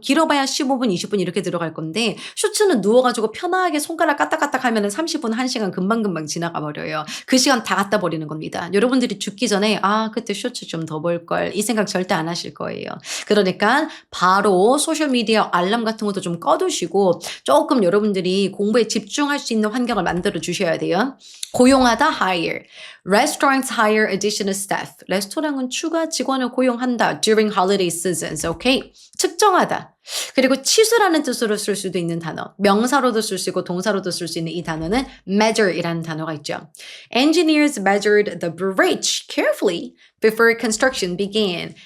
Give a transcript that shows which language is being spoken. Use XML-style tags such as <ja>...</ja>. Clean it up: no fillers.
<ko>길어봐야 15분, 20분 이렇게 들어갈 건데 쇼츠는 누워가지고 편하게 손가락 까딱까딱 하면 30분, 1시간 금방금방 지나가 버려요. 그 시간 다 갖다 버리는 겁니다. 여러분들이 죽기 전에 그때 쇼츠 좀 더 볼 걸 이 생각 절대 안 하실 거예요. 그러니까 바로 소셜미디어 알람 같은 것도 좀 꺼두시고 조금 여러분들이 공부에 집중할 수 있는 환경을 만들어 주셔야 돼요. 고용하다 hire.</ko> <en>Restaurants hire additional staff.</en> <ko>레스토랑은 추가 직원을 고용한다.</ko> <en>During holiday seasons.</en> <ko>Okay? 측정하다. 그리고 치수라는 뜻으로 쓸 수도 있는 단어. 명사로도 쓸 수 있고 동사로도 쓸 수 있는 이 단어는 measure이라는 단어가 있죠.</ko> <en>Engineers measured the bridge carefully before construction began.</en>